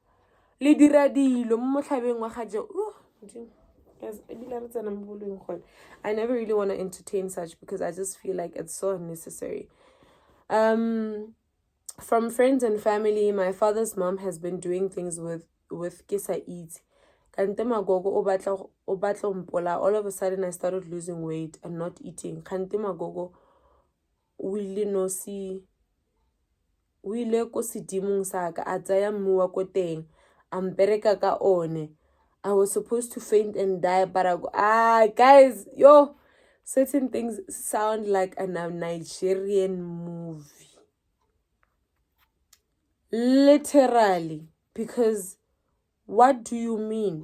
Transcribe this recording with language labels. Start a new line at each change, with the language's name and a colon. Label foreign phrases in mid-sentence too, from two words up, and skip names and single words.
English: I never really want to entertain such because I just feel like it's so unnecessary. From friends and family, my father's mom has been doing things with Kisa Eat. All of a sudden I started losing weight and not eating.
Tswana: O ile ko sedimong sa ka a tsaya mmu wa ko teng a mpereka ka one.
English: I was supposed to faint and die, but guys, yo, certain things sound like a Nigerian movie. Literally. Because what do you mean?